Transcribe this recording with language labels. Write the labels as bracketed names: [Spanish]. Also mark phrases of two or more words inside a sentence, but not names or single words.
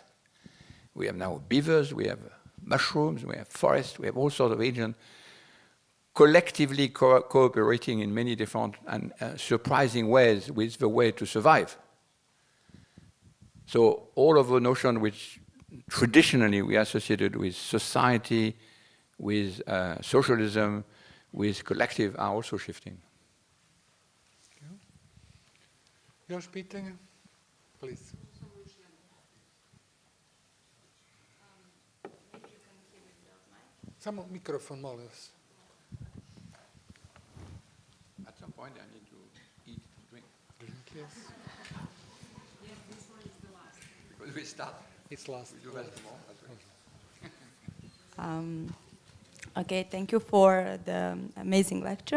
[English] We have now beavers, we have mushrooms, we have forests, we have all sorts of agents collectively cooperating in many different and surprising ways with the way to survive. So all of the notions which traditionally we associated with society, with socialism, with collective are also shifting. [Serbian] Još pitanja? [English] Please. [Serbian] Samo mikrofon, molim vas. [English] At some point I need to eat and drink. Drink, yes. Yes, this one is the last. Because we start. It's last. We do that tomorrow. Okay, thank you for the amazing lecture.